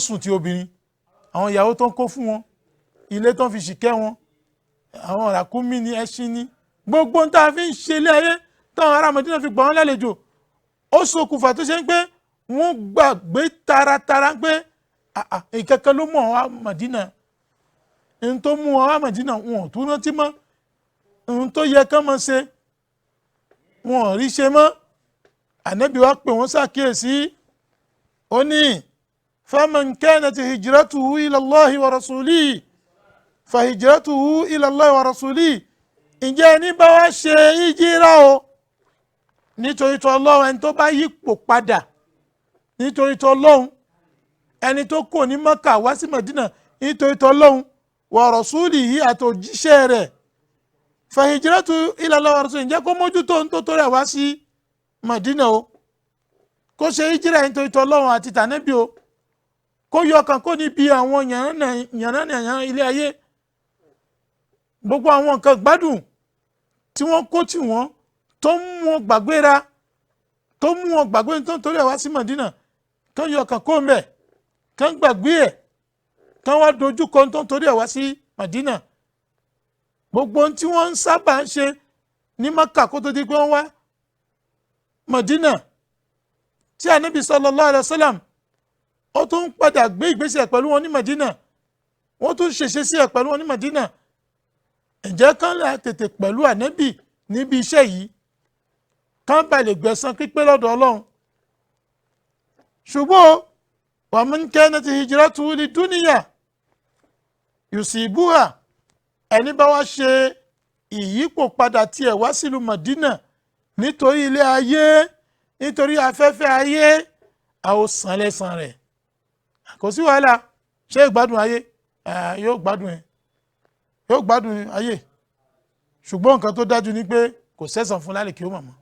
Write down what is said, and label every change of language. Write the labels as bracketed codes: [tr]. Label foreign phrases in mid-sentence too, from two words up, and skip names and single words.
[yo] sùn ti obìnrin, àwọn ìyàwó tó ń kó fún wọn, ilé tó ń fi ṣìkẹ́ wọn, àwọn ràkúnmí ni ẹṣin ni, gbogbo ń tá a fi ń ṣe ilé ayé táwọn ará Mọ̀dínà fi gbà wọ́n lálejò, ó ṣokùnfà tó ṣe ń pé wọ́n gbàgbé taratara pé ìkẹ́kẹ́ ló mú àwọn Mọ̀dínà, ohun tó mú àwọn Mọ̀dínà wọn ò tún rántí mọ́, ohun tó yẹ kán máa ṣe wọn ò rí ṣe mọ́. Ànábì wa pè wọ́n ṣàkíyèsí, ó ní [ar] فمن كانت هجرته إلى الله ورسوله فهجرته إلى الله ورسوله. [yo] Ǹjẹ́ ẹni bá wá ṣe hijira o nítorí tó Ọlọ́run, ẹni tó bá yípo padà nítorí tó Ọlọ́run, ẹni tó kò ní Mọ́kà wá sí Mọ̀dínà nítorí tó Ọlọ́run [ar] ورسوله [yo] àti òjíṣẹ́ rẹ̀, [ar] فهجرته إلى الله ورسوله. [yo] Ǹjẹ́ kó mójútó ohun tó rẹ̀ wá sí Mọ̀dínà o, kó ṣe hijira nítorí tó Ọlọ́run àti tànábì o, kó yọ ọkàn kó níbi àwọn yànnà ilé ayé, gbogbo àwọn nǹkan gbádùn tí wọ́n kó tì wọ́n tó mú wọn gbàgbéra, tó mú wọn gbàgbé tó ń torí ẹ̀ wá sí Mọ̀dínà, tó yọ ọkàn kó mbẹ̀, tó ń gbàgbé ẹ̀, tó wá dojú kọ tó ń torí ẹ̀ wá sí Mọ̀dínà. Gbogbo ohun tí wọ́n ń sábà ń ṣe ní Mọ́kà kó tó di pé wọ́n wá Mọ̀dínà, tí Ànábì [ar] صلى الله عليه وسلم [yo] ó tún padà gbé ìgbésẹ̀ pẹ̀lú wọn ní Mọ̀dínà, wọ́n tún ṣèṣe sí ẹ̀ pẹ̀lú wọn ní Mọ̀dínà. Ǹjẹ́ kán là tètè pẹ̀lú Ànábì níbi iṣẹ́ yìí, kán bá lè gbẹ̀san pípé lọ́dọ̀ Ọlọ́run. [ar] Ṣùgbọ́n ومن كانت هجرته لدنيا يصيبها, [yo] ẹni bá wá ṣe ìyípo padà tiẹ̀ wá sílùú Mọ̀dínà nítorí ilé ayé, nítorí afẹ́fẹ́ ayé, a ó san lẹ́san rẹ̀. Kò sí wàhálà, ṣé ìgbádùn ayé yóò gbádùn ayé, ṣùgbọ́n nǹkan tó dájú ni pé kò sẹ́san fún lálẹ́ kí ó mọ̀mọ́.